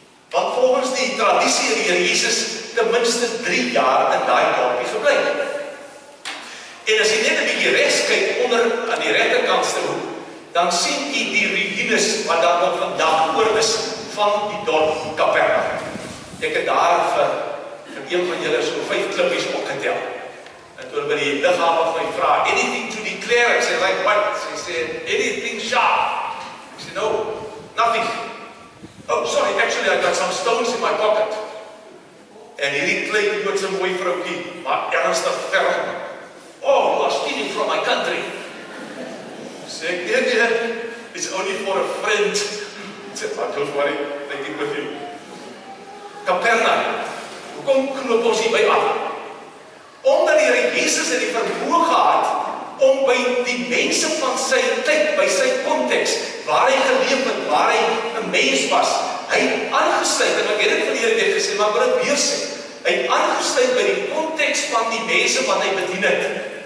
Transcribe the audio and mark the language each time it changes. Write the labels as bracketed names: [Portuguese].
[Afrikaans] Want volgens die tradisie het die Here Jesus ten minste 3 jaar in daai dorpie gebly. En as jy net 'n bietjie regs kyk onder aan die regterkantste hoek, dan sien jy die ruïnes wat daar nog vandag oor is van die dorp Kapernaum. Ek het daar vir een van julle so 5 klippies opgetel. En toe by die lughawe van my vra, [English] anything to declare? [Afrikaans] Ek sê, [English] like what? [Afrikaans] Sy sê, [English] anything sharp? [Afrikaans] Ek sê, [English] no, nothing. Oh, sorry, actually I got some stones in my pocket. [Afrikaans] En hierdie klein Joodse mooi vroukie, maar ernstig ferm. [English] Oh, you are stealing from my country. [Afrikaans] Sê ek, nee, [English] it's only for a friend. [Afrikaans] Sê, [English] don't worry, take it with you. [Afrikaans] Kapernaum, hoekom knoop ons hierby aan? Omdat die Here Jesus het die vermoë gehad om by die mense van sy tyd, by sy konteks, waar hy geleef het, waar hy 'n mens was, hy het aangesluit, en ek het dit verlede week gesê, maar ek wil dit weer sê, hy het aangesluit by die konteks van die mense wat hy bedien het.